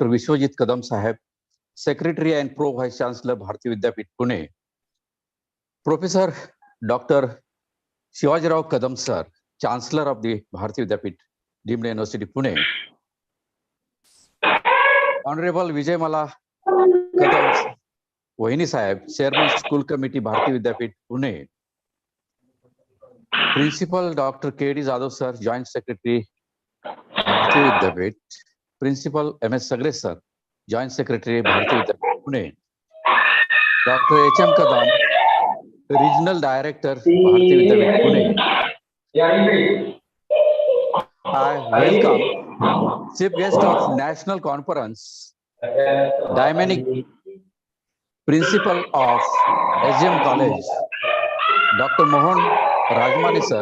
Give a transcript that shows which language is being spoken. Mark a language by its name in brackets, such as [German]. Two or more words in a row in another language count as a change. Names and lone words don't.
[English] Vishwajit Kadam Saheb, Secretary and Pro Vice Chancellor Bharati Vidyapit Pune, Professor Dr. Shivajirao Kadam Sir, Chancellor of the Bharati Vidyapit Deemed University Pune, Honorable Vijay Kadam Vahini Saheb, Chairman School Committee Bharati Vidyapit Pune, Principal Dr. K.D. Jadhav Sir, Joint Secretary Bharati Vidyapit, Principal M.S. Sagre Sir, Joint Secretary Bharati Vidyapit Pune, Dr. H.M. Kadam, Regional Director Bharati Vidyapit Pune. I welcome Chief Guest of National Conference, Dynamic Principal of SGM College, Dr. Mohan Rajmani Sir.